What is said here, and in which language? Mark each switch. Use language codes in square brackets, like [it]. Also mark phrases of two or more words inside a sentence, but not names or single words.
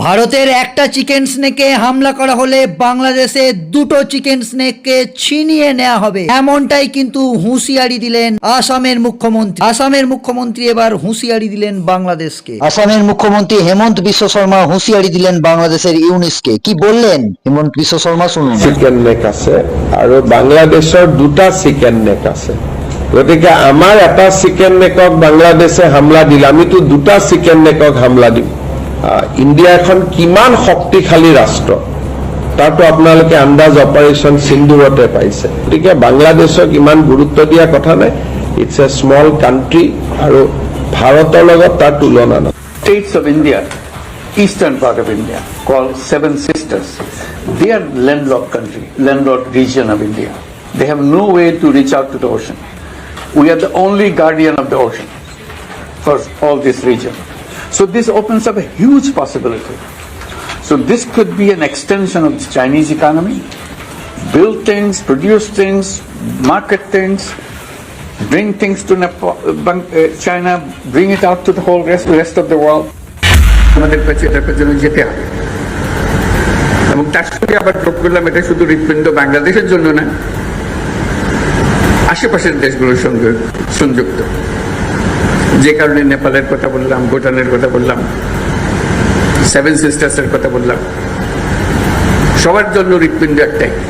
[bn] ভারতের একটা [en] chicken snake [bn] হামলা করা হলে বাংলাদেশে দুটো [en] chicken snake [bn] ছিনিয়ে নেওয়া হবে, এমনটাই কিন্তু হুঁশিয়ারি দিলেন আসামের মুখ্যমন্ত্রী এবার হুঁশিয়ারি দিলেন বাংলাদেশকে। আসামের মুখ্যমন্ত্রী হেমন্ত বিশ্ব শর্মা হুঁশিয়ারি দিলেন বাংলাদেশের ইউনিসকে। কি বললেন হেমন্ত বিশ্ব শর্মা, শুনুন। [en] chicken neck [as] আছে আৰু বাংলাদেশৰ দুটা [en] chicken neck [as] আছে, গতিকে আমাৰ এটা [en] chicken neck [as] বাংলাদেশে হামলা দিলে আমিতো দুটা চিকেন নেকক হামলা দিম। ইণ্ডিয়া এখন কিমান শক্তিশালী ৰাষ্ট্ৰ তাতো আপোনালোকে আন্দাজ অপাৰেশ্যন সিন্ধুৰতে পাইছে। গতিকে বাংলাদেশক ইমান গুৰুত্ব দিয়া কথা নাই। [en] it's a small country [as] আৰু ভাৰতৰ লগত তাৰ তুলনা নাই। [en] States of India, eastern part of India, called Seven Sisters, they are landlocked region of India. They have no way to reach out to the ocean. We are the only guardian of the ocean for all this region. So this opens up a huge possibility. So this could be an extension of the Chinese economy, build things, produce things, market things, bring things to China, bring it out to the whole rest of the world. [bn] আমাদের এটার পেছনে যেতে হবে এবং তার সঙ্গে আবার যোগ করলাম এটা শুধু হৃৎপিণ্ড বাংলাদেশের জন্য না, আশেপাশের দেশগুলোর সঙ্গে সংযুক্ত। যে কারণে নেপালের কথা বললাম, ভুটানের কথা বললাম, সেভেন সিস্টার্সের কথা বললাম, সবার জন্য হৃৎপিণ্ড একটাই।